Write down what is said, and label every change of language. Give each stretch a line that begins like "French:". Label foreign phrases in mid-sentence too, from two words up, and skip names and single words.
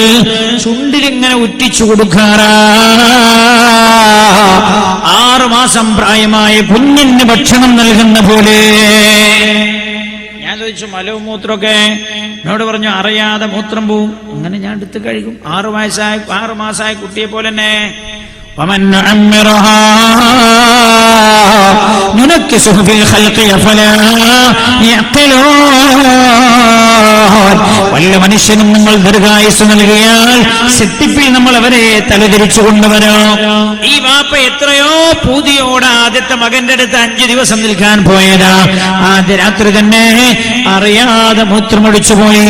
Malayalam: ചുണ്ടിലിങ്ങനെ ഉറ്റിച്ചു കൊടുക്കാറാ. 6 മാസം പ്രായമായ കുഞ്ഞിന് ഭക്ഷണം നൽകുന്ന പോലെ. ഞാൻ ചോദിച്ചു മലവും മൂത്രമൊക്കെ? എന്നോട് പറഞ്ഞു അറിയാതെ മൂത്രം പോവും, അങ്ങനെ ഞാൻ എടുത്ത് കഴിക്കും. 6 മാസമായ കുട്ടിയെ പോലെ തന്നെ.
Arabic: ومن نعمرها ننكسه في الخلق أفلا يعقلون.
Malayalam: വല്ല മനുഷ്യനും നിങ്ങൾ ദീർഘായുസ് നൽകിയാൽ സെറ്റിപ്പിൽ നമ്മൾ അവരെ തലതിരിച്ചു കൊണ്ടുവരാം. ഈ വാപ്പ എത്രയോ പൂതിയോടെ ആദ്യത്തെ മകന്റെ അടുത്ത് 5 ദിവസം നിൽക്കാൻ പോയതാ. ആദ്യ രാത്രി തന്നെ അറിയാതെ മൂത്രമൊഴിച്ചു പോയി.